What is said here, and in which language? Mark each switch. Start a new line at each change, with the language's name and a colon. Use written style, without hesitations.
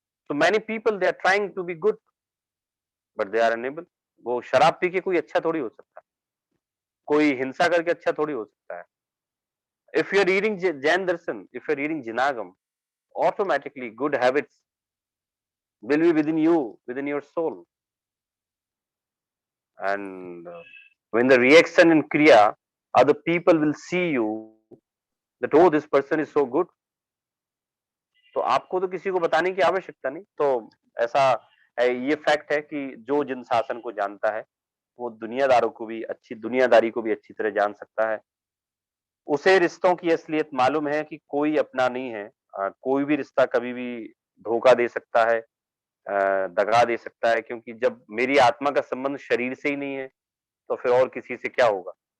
English: तो many people they are trying to be good but they are unable.
Hindi: वो शराब P के कोई अच्छा थोड़ी हो सकता है, कोई हिंसा करके अच्छा थोड़ी हो सकता है।
English: If you are reading Jain Darshan, if you are reading Jinagam, automatically good habits will be within you, within your soul. And when the reaction in kriya, other people will see you that oh, this person is so good.
Hindi: तो आपको तो किसी को बताने की आवश्यकता नहीं। तो ऐसा ये फैक्ट है कि जो जिन शासन को जानता है, वो दुनियादारों को भी अच्छी दुनियादारी को भी अच्छी तरह जान सकता है। उसे रिश्तों की असलियत मालूम है कि कोई अपना नहीं है। कोई भी रिश्ता कभी भी धोखा दे सकता है, दगा दे सकता है, क्योंकि जब मेरी आत्मा का संबंध शरीर से ही नहीं है, तो फिर और किसी से क्या होगा।